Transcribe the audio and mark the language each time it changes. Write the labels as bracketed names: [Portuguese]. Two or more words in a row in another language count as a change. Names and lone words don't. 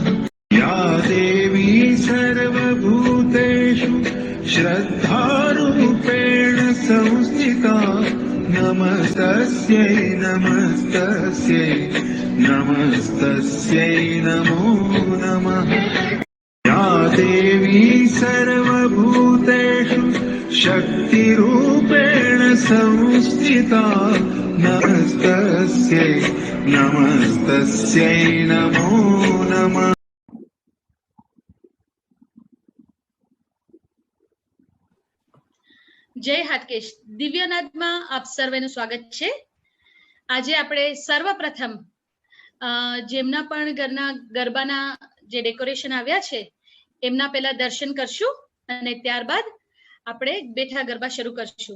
[Sanskrit] या देवी सर्वभूतेषु श्रद्धारूपेण संस्थिता नमस्तस्यै नमस्तस्यै नमस्तस्यै नमो नमः। या देवी सर्वभूतेषु शक्तिरूपेण संस्थिता नमस्तस्यै नमस्तस्यै नमो नमः। [Gujarati] જય હાટકેશ દિવ્યનાદમાં આપ સર્વેનું સ્વાગત છે। આજે આપણે સર્વપ્રથમ જેમના પણ ઘરના ગરબાના જે ડેકોરેશન આવ્યા છે એમના પહેલા દર્શન કરશું અને ત્યારબાદ આપણે બેઠા ગરબા શરૂ કરશું।